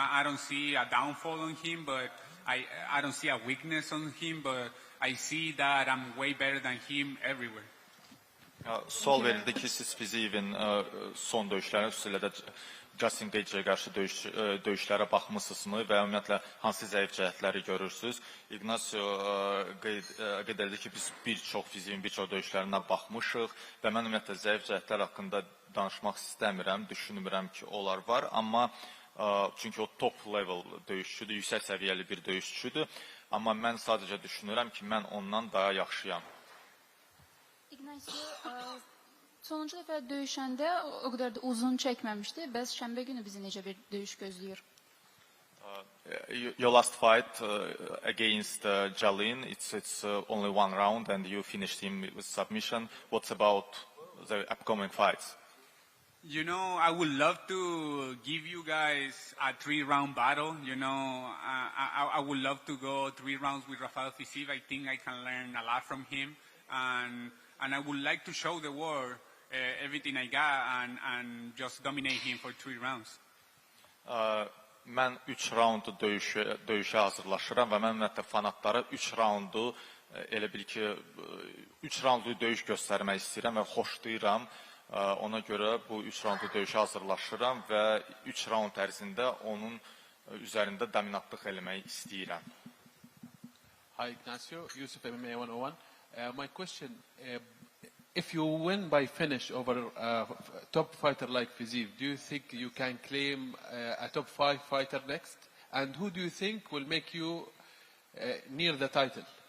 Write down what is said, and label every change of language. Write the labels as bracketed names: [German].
[English] I don't see a downfall on him, but I don't see a weakness on him, but I see that I'm way better than him everywhere. [Azerbaijani] Sual verildi ki, siz Fizievin son döyüşlərinə, xüsusilə də Justin Gaethje'yə qarşı döyüşlərə baxmısınızmı və ümumiyyətlə hansı zəif cəhətləri görürsünüz? Ignacio qeyd edir ki, biz bir çox döyüşlərinə baxmışıq və mən ümumiyyətlə zəif cəhətlər haqqında danışmaq istəmirəm, düşünmürəm ki, onlar var, amma çünki o top level döyüşçüdür, yüksək səviyyəli bir döyüşçüdür, amma mən sadəcə düşünürəm ki, mən ondan daha yaxşıyam. Ignacio, Sonuncu dəfə döyüşəndə o qədər də uzun çəkməmişdi. Bəs şənbə günü bizi necə bir döyüş gözləyir? [English] Your last fight against Jalin, it's only one round and you finished him with submission. What's about the upcoming fights? You know, I would love to give you guys a 3-round battle. You know, I would love to go 3 rounds with Rafael Fiziev. I think I can learn a lot from him. And I would like to show the world everything I got and just dominate him for 3 rounds. [Azerbaijani] Mən 3 raundu döyüşə hazırlaşıram və mən ümumiyyətlə fanatlara 3 raundu elə bil ki 3 raundlu döyüş göstərmək istəyirəm və xoşlayıram. Ona görə bu 3 raundlu döyüşə hazırlaşıram və 3 raund ərzində onun üzərində dominantlıq eləmək istəyirəm. [English] Hi Ignacio, Yusuf MMA 101. My question, if you win by finish over a top fighter like Fiziev, do you think you can claim a top 5 fighter next? And who do you think will make you near the title?